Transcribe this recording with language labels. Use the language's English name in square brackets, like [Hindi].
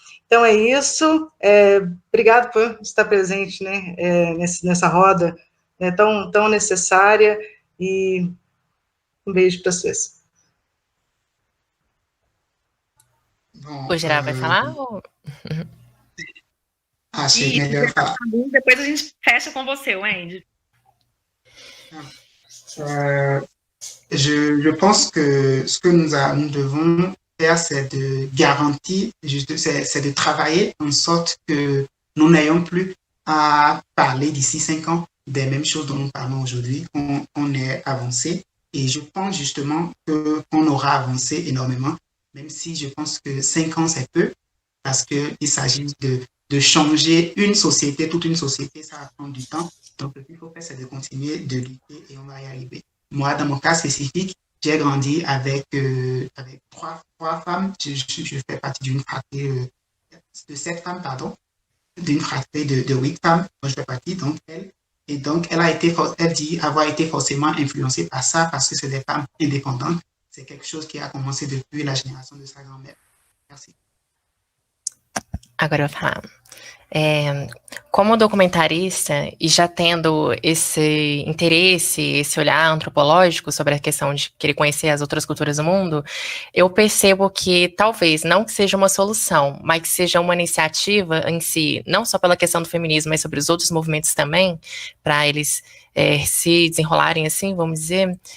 [Portuguese] Então, é isso. Obrigado por estar presente, né, nessa roda, né, tão necessária, e um beijo para vocês. Bom, O Gerard vai falar? Ou... Achei melhor falar. Depois a gente fecha com você, Wendy. [French] Je pense que ce que nous devons faire, c'est de garantir, c'est de travailler en sorte que nous n'ayons plus à parler d'ici 5 ans des mêmes choses dont nous parlons aujourd'hui, qu'on ait avancé. Et je pense justement qu'on aura avancé énormément, même si je pense que 5 ans, c'est peu, parce qu'il s'agit de changer une société, toute une société, ça va prendre du temps. Donc, ce qu'il faut faire, c'est de continuer de lutter et on va y arriver. Moi, dans mon cas spécifique, j'ai grandi avec 3 femmes. Je fais partie d'une fratrie de 7 femmes, pardon, d'une fratrie de 8 femmes. Moi, je fais partie, donc elles. Et donc, elle dit avoir été forcément influencée par ça parce que c'est des femmes indépendantes. C'est quelque chose qui a commencé depuis la génération de sa grand-mère. Merci. [Portuguese] Agora eu vou falar. Como documentarista e já tendo esse interesse, esse olhar antropológico sobre a questão de querer conhecer as outras culturas do mundo, eu percebo que talvez não que seja uma solução, mas que seja uma iniciativa em si, não só pela questão do feminismo, mas sobre os outros movimentos também, para eles se desenrolarem assim, vamos dizer.